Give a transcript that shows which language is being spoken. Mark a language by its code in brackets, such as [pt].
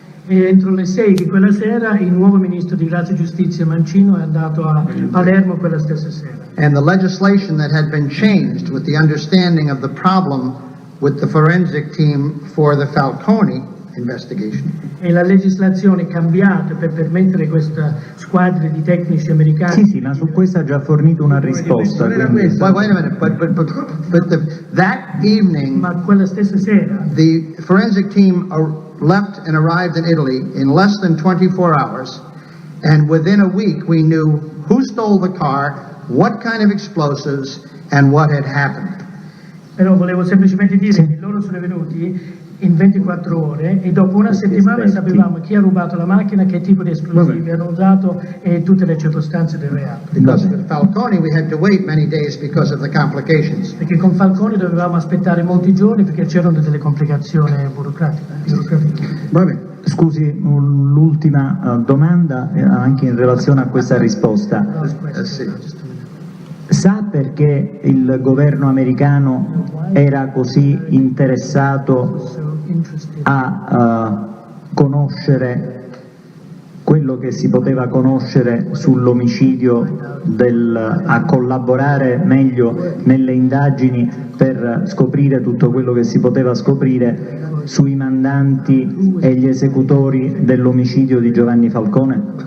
[it] E entro le 6 di quella sera il nuovo ministro di Grazia e Giustizia Mancino è andato a Palermo quella stessa sera. [en] And the legislation that had been changed with the understanding of the problem with the forensic team for the Falcone investigation. [it] E la legislazione cambiata per permettere questa squadra di tecnici americani. Sì, ma su questa ha già fornito una risposta. [en] Wait a minute, but that evening, [it] Ma quella stessa sera [en] the forensic team left and arrived in Italy in less than 24 hours, and within a week we knew who stole the car, what kind of explosives, and what had happened. [it] Però volevo semplicemente dire che loro sono venuti in 24 ore e dopo una settimana sapevamo chi ha rubato la macchina, che tipo di esplosivi hanno usato e tutte le circostanze del reato. [en] Because with Falcone we had to wait many days because of the complications. [it] Perché con Falcone dovevamo aspettare molti giorni perché c'erano delle complicazioni burocratiche. Vabbè. Scusi, l'ultima domanda anche in relazione a questa risposta. Sì. Sa perché il governo americano era così interessato a conoscere quello che si poteva conoscere sull'omicidio, a collaborare meglio nelle indagini per scoprire tutto quello che si poteva scoprire sui mandanti e gli esecutori dell'omicidio di Giovanni Falcone?